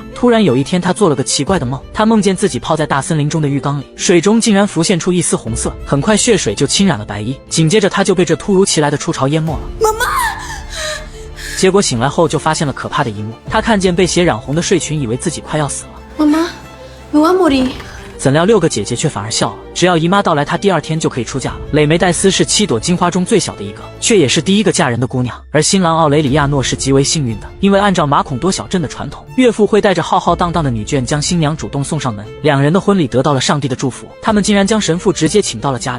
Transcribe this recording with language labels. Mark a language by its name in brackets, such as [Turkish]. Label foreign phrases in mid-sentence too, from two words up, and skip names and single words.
[Chinese] 突然有一天，她做了个奇怪的梦，她梦见自己泡在大森林中的浴缸里，水中竟然浮现出一丝红色，很快血水就侵染了白衣，紧接着她就被这突如其来的初潮淹没了。妈妈！结果醒来后就发现了可怕的一幕，她看见被血染红的睡裙，以为自己快要死了。 [Spanish] 妈妈 ，me voy a morir。 [Chinese] 怎料6个姐姐却反而笑了，只要姨妈到来，她第2天就可以出嫁了。蕾梅黛丝是7朵金花中最小的一个，却也是第一个嫁人的姑娘。而新郎奥雷里亚诺是极为幸运的，因为按照马孔多小镇的传统，岳父会带着浩浩荡荡的女眷将新娘主动送上门。2人的婚礼得到了上帝的祝福，他们竟然将神父直接请到了家里。